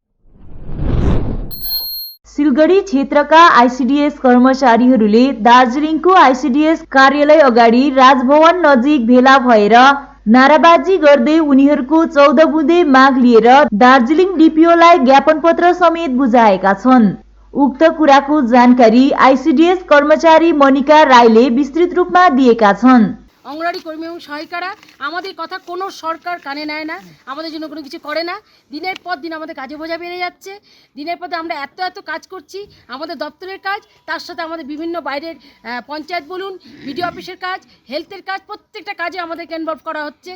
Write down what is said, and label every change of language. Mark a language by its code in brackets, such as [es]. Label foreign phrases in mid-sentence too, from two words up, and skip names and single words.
[ne] सिलगढी क्षेत्रका आइसिडिएस कर्मचारीहरूले दार्जिलिङको आइसिडिएस कार्यालय अगाडि राजभवन नजिक भेला भएर नाराबाजी गर्दै उनीहरूको 14 बुँदे माग लिएर दार्जिलिङ डिपिओलाई ज्ञापन पत्र समेत बुझाएका छन्। उक्त कुराको जानकारी आइसिडिएस कर्मचारी मनिका राईले विस्तृत रूपमा दिएका छन्। [bn] অঙ্গনওয়াড়ি কর্মী এবং সহায়িকারা আমাদের কথা কোনো সরকার কানে নেয় না, আমাদের জন্য কোনো কিছু করে না। দিনের পর দিন আমাদের কাজে বোঝা বেড়ে যাচ্ছে। দিনের পর দিন আমরা এত কাজ করছি, আমাদের দপ্তরের কাজ, তার সাথে আমাদের বিভিন্ন বাইরের পঞ্চায়েত বলুন, বিডিও অফিসের কাজ, হেলথের কাজ, প্রত্যেকটা কাজে আমাদেরকে ইনভলভ করা হচ্ছে।